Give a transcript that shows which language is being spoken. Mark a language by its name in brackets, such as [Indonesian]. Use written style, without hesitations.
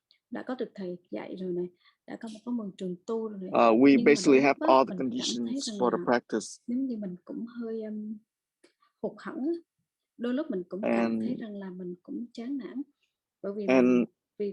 [Vietnamese] Đã có được thầy dạy rồi này, đã có một trường tu rồi này. [English] We basically have all the conditions for the practice. [Vietnamese] Giống như mình cũng hơi hụt hẫng, đôi lúc mình cũng cảm thấy rằng là mình cũng chán nản, bởi vì